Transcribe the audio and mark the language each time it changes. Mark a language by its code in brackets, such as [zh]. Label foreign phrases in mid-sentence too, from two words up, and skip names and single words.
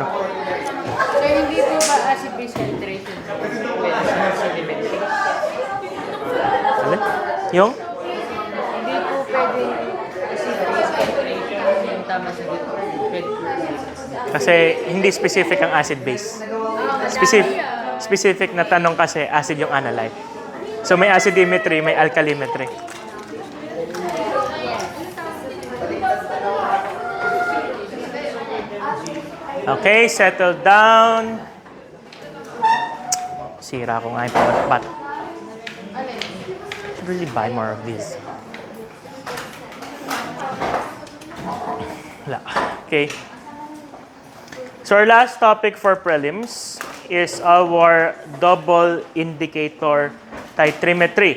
[en] So, [tl] hindi po ba [en] acid base filtration sedimentary? [tl] Alin? Yung? Hindi po pwedeng [en] acid base filtration [tl] yung tama sa Kasi hindi specific ang [en] acid base. [tl] Specific na tanong kasi acid yung analyte. So may acidimetry, may alkalimetry. [en] Okay, settle down. [tl] Sira ko nga yung pabat-bat. [en] Should really buy more of these. [tl] Wala. Okay. [en] So our last topic for prelims is our double indicator titrimetry.